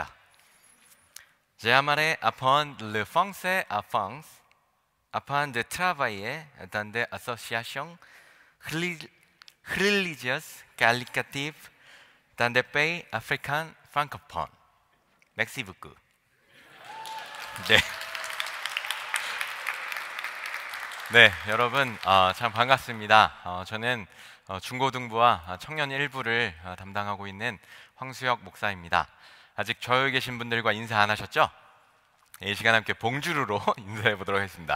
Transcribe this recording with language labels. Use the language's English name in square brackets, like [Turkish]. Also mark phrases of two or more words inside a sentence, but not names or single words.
[French] J'aimerais apprendre le français à France afin de travailler dans des associations religieuses qualitatives dans des pays africains francophones. Merci beaucoup. [Korean] 네. 네, 여러분 참 반갑습니다. 저는 중고등부와 청년 일부를 담당하고 있는 황수혁 목사입니다. 아직 저에 계신 분들과 인사 안 하셨죠? 이 시간 함께 봉주루로 인사해 보도록 하겠습니다.